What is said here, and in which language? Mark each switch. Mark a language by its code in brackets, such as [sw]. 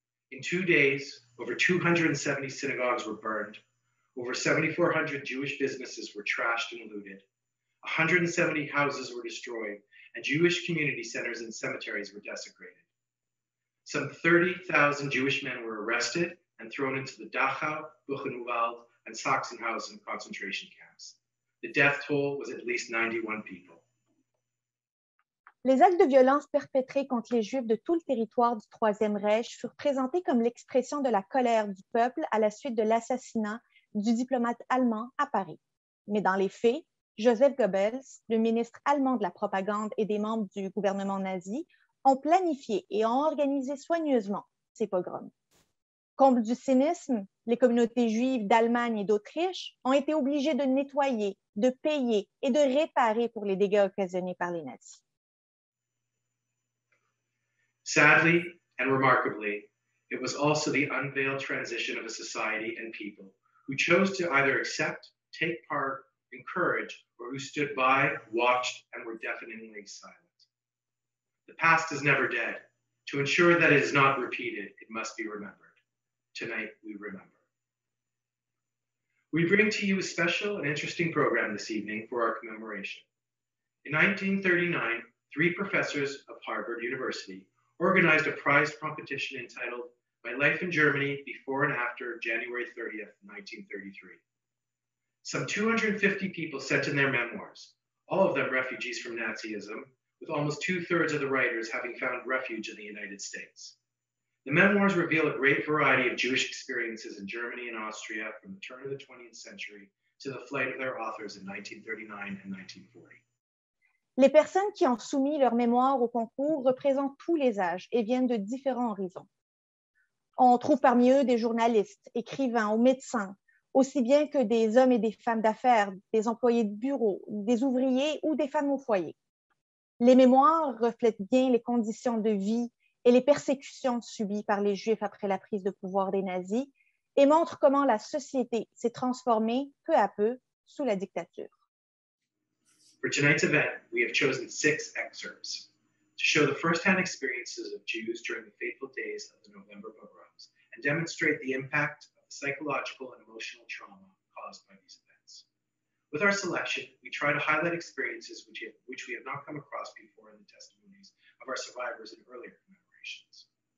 [en] In 2 days, over 270 synagogues were burned, over 7,400 Jewish businesses were trashed and looted, 170 houses were destroyed, and Jewish community centers and cemeteries were desecrated. Some 30,000 Jewish men were arrested and thrown into the Dachau, Buchenwald, and Sachsenhausen concentration camps. The death toll was at least 91 people. [fr] Les actes de violence perpétrés contre les Juifs de tout le territoire du Troisième Reich furent présentés comme l'expression de la colère du peuple à la suite de l'assassinat du diplomate allemand à Paris. Mais dans les faits, Joseph Goebbels, le ministre allemand de la propagande et des membres du gouvernement nazi, ont planifié et ont organisé soigneusement ces pogroms. Comble du cynisme, les communautés juives d'Allemagne et d'Autriche ont été obligées de nettoyer, de payer et de réparer pour les dégâts occasionnés par les nazis. [en] Sadly and remarkably, it was also the unveiled transition of a society and people who chose to either accept, take part, encourage, or who stood by, watched, and were deafeningly silent. The past is never dead. To ensure that it is not repeated, it must be remembered. Tonight, we remember. We bring to you a special and interesting program this evening for our commemoration. In 1939, 3 professors of Harvard University organized a prize competition entitled My Life in Germany Before and After January 30th, 1933. Some 250 people sent in their memoirs, all of them refugees from Nazism, with almost 2/3 of the writers having found refuge in the United States. The memoirs reveal a great variety of Jewish experiences in Germany and Austria from the turn of the 20th century to the flight of their authors in 1939 and 1940. [fr] Les personnes qui ont soumis leurs mémoires au concours représentent tous les âges et viennent de différents horizons. On trouve parmi eux des journalistes, écrivains ou médecins, aussi bien que des hommes et des femmes d'affaires, des employés de bureau, des ouvriers ou des femmes au foyer. Les mémoires reflètent bien les conditions de vie et les persécutions subies par les Juifs après la prise de pouvoir des nazis et montrent comment la société s'est transformée peu à peu sous la dictature. [en] For tonight's event, we have chosen 6 excerpts to show the first-hand experiences of Jews during the fateful days of the November pogroms and demonstrate the impact of the psychological and emotional trauma caused by these events. With our selection, we try to highlight experiences which we have not come across before in the testimonies of our survivors in earlier commemorations.